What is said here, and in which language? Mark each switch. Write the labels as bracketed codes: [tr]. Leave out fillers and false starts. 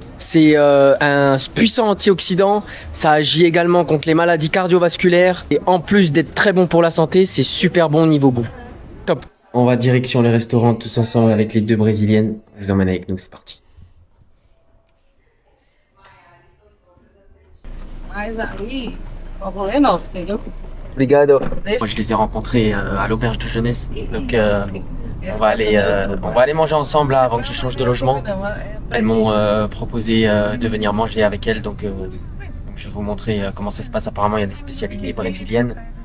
[fr] C'est un puissant antioxydant, ça agit également contre les maladies cardiovasculaires et en plus d'être très bon pour la santé, c'est super bon niveau goût. Top. On va direction les restaurants tous ensemble avec les deux brésiliennes. Je vous emmène avec nous, c'est parti. [pt] Mas aí, o rolê é nosso, entendeu? [fr] Obrigado. Moi je les ai rencontrés à l'auberge de jeunesse, donc On va aller manger ensemble là, avant que je change de logement. Elles m'ont proposé de venir manger avec elles, donc je vais vous montrer comment ça se passe. Apparemment, il y a des spécialités brésiliennes.